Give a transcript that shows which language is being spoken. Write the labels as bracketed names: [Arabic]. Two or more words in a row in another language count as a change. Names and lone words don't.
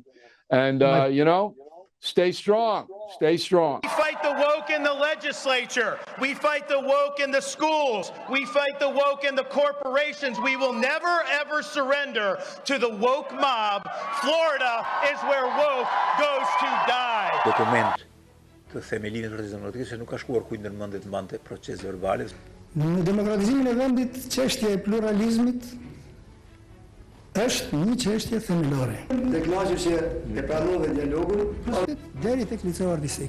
[English] And, stay strong. Stay strong. We fight the woke in the legislature. We fight the woke in the schools. We fight the woke in the corporations. We will never, ever surrender to the woke mob. Florida is where woke goes to die. [Albanian] Dokument të themelimit për të demokratikë nuk ka shkuar kujt ndërmendje të mbante proces verbale. Në demokratizimin e vendit, çështja e pluralizmit është një çështje themelore. Të kënaqur që e pranove dialogun deri tek liceu artistik.